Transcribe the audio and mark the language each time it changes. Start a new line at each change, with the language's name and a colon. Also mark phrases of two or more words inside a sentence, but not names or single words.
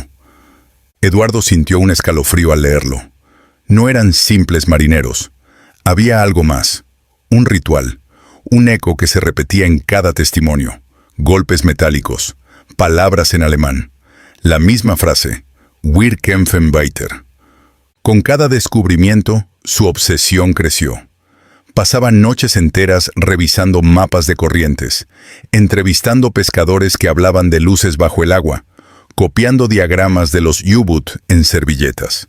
Spanish: Eduardo sintió un escalofrío al leerlo. No eran simples marineros. Había algo más. Un ritual. Un eco que se repetía en cada testimonio. Golpes metálicos. Palabras en alemán. La misma frase.
German: Wir kämpfen weiter.
Spanish: Con cada descubrimiento, su obsesión creció. Pasaban noches enteras revisando mapas de corrientes, entrevistando pescadores que hablaban de luces bajo el agua, copiando diagramas de los U-boot en servilletas.